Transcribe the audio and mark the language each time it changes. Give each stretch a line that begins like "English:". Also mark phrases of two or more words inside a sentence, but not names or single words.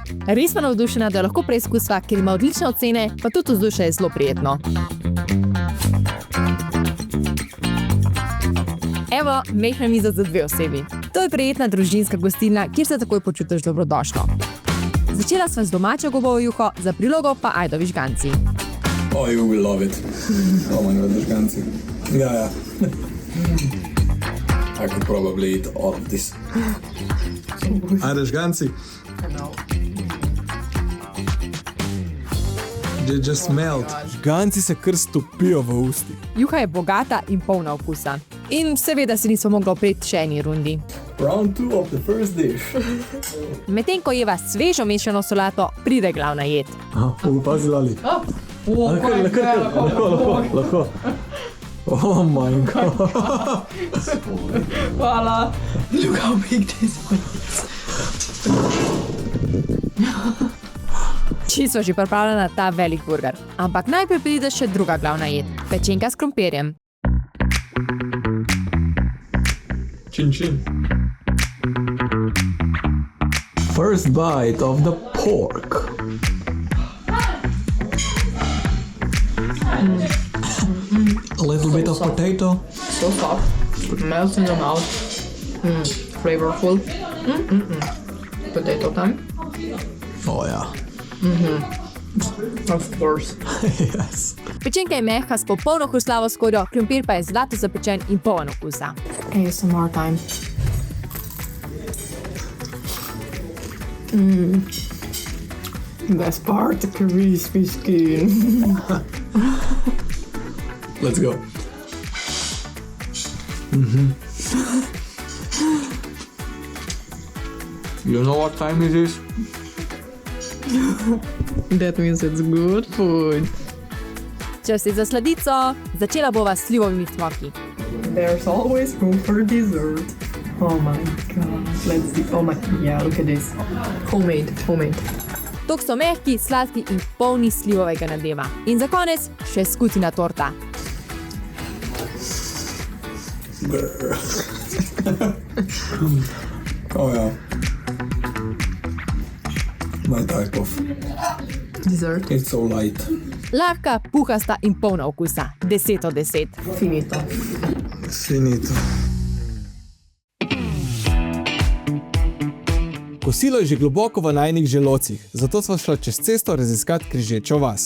Slovenian: Res pa navdušena, da lahko preizkusva, ker ima odlične ocene, pa tudi vzdušje je zelo prijetno. Evo Evo, mehna miza za 2 osebi. To je prijetna družinska gostilna, kjer se takoj počutiš dobrodošlo. Začela sva z domačo gobovo juho, za prilogo pa ajdovi žganci.
English: Oh, you will love it. Oh my god, the žganci. Yeah. I could probably eat all of this. Ajde, žganci. They just melt.
Slovenian: Žganci se kar stopijo v usti. Juha je bogata in polna okusa. In seveda si nismo mogli opreti še eni rundi.
English: Round 2 of the first dish.
Slovenian: Medtem ko jeva svežo mešano solato, pride glavna jed. Pazi, Lali. Lahko.
English: Oh my god. Hvala. Look how big this is.
Slovenian: Čisto že pripravljena na ta velik burger. Ampak najprej pride še druga glavna jed. Pečenka s krompirjem.
English: Chin. First bite of the pork. A little bit of potato. So soft. Melts in your mouth. Flavorful. Potato time. Oh yeah. Of course. Yes.
Slovenian: Pečenka je mehka s popolno hrustljavo skorjo, krompir pa je zlato zapečen in poln okusa.
English: ASMR time. Best part, the crispy skin. Let's go. You know what time it is? That means it's good food.
Slovenian: Čas je za sladico, začela bova s slivovimi cmoki.
English: There's always room for dessert. Oh my god. Let's see. Oh my, yeah, look at this. Homemade.
Slovenian: Tok so mehki, sladki in polni slivovega nadeva. In za konec še skutina torta.
English: Oh yeah. My type of. Dessert. It's so light.
Slovenian: Lahka, puhasta in polna okusa. 10 od 10. Finito. Finito. Kosilo je že globoko v najinih želodcih, zato sva šla čez cesto raziskat Križečo vas.